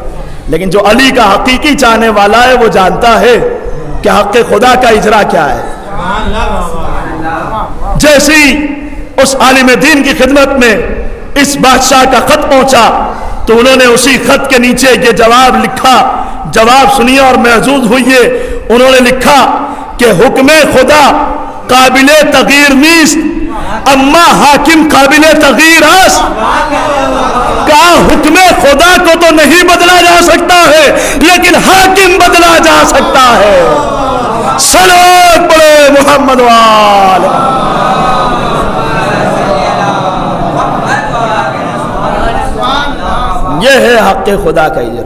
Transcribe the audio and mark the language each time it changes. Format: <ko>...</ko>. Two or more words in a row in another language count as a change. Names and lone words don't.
<ur>لیکن جو علی کا حقیقی چاہنے والا ہے وہ جانتا ہے کہ حق خدا کا اجرا کیا ہے۔ جیسی اس عالم دین کی خدمت میں اس بادشاہ کا خط پہنچا تو انہوں نے اسی خط کے نیچے یہ جواب لکھا، جواب سنیے اور محظوظ ہوئیے۔ انہوں نے لکھا کہ</ur> <fa>حکم خدا قابل تغییر نیست اما حاکم قابل تغییر است۔</fa> <ur>کہا حکم خدا کو تو نہیں بدلا جا سکتا ہے لیکن حاکم بدلا جا سکتا ہے۔ صلوات پڑھو محمد وآل۔ یہ ہے حق خدا کا اجرا۔</ur>